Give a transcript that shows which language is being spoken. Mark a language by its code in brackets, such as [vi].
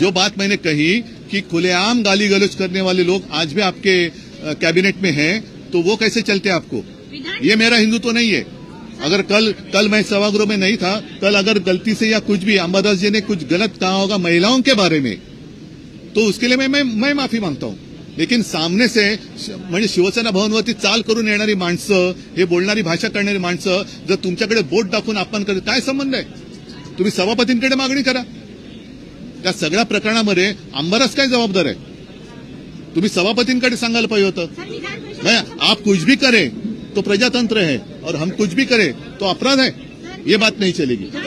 [hi] जो बात मैंने कही कि खुलेआम गाली गलौज करने वाले लोग आज भी आपके कैबिनेट में हैं, तो वो कैसे चलते आपको? ये मेरा हिंदुत्व नहीं है। अगर कल मैं सभागृह में नहीं था, कल अगर गलती से या कुछ भी अंबादास जी ने कुछ गलत कहा होगा महिलाओं के बारे में, तो उसके लिए मैं माफी मांगता हूं। लेकिन सामने से [mr] म्हणजे शिवसेना भवनवरती चाल करून येणारी माणसं, हे बोलणारी भाषा करणारी माणसं जर तुमच्याकडे बोट दाखवून अपमान करतात, काय संबंध आहे? तुम्ही सभापतींकडे मागणी करा। त्या सगळ्या प्रकरणामध्ये अंबादास काय जबाबदार आहे? तुम्ही सभापतींकडे सांगायला पाहिजे होतं। [hi] आप कुछ भी करे तो प्रजातंत्र है, और हम कुछ भी करे तो अपराध है, ये बात नहीं चलेगी।